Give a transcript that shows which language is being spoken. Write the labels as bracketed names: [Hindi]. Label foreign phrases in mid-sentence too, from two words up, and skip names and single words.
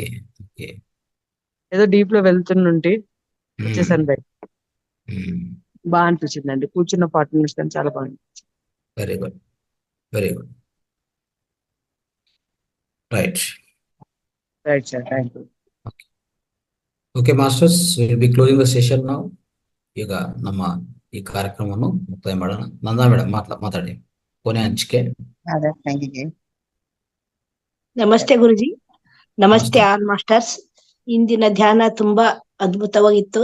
[Telugu] ఏదో డీప్ లో వెళ్తుంటే వచ్చేసాను బయట. బాగా అనిపించింది అండి, కూర్చున్న పార్ట్ నుంచి కానీ చాలా బాగా అనిపించింది. [English] Very good. Right Sir, thank you. Okay masters, will be closing the session ನಾವು. [Kannada] ಈಗ ನಮ್ಮ ಈ ಕಾರ್ಯಕ್ರಮವನ್ನು ಮುಕ್ತಾಯ ಮಾಡೋಣ. ನಂದಾ ಮೇಡಮ್ ಮಾತಾಡಿ, ಕೊನೆ ಹಂಚಿಕೆ. ನಮಸ್ತೆ ಗುರುಜಿ. ನಮಸ್ತೆ [English] all masters. [Kannada] ಇಂದಿನ ಧ್ಯಾನ ತುಂಬಾ ಅದ್ಭುತವಾಗಿತ್ತು.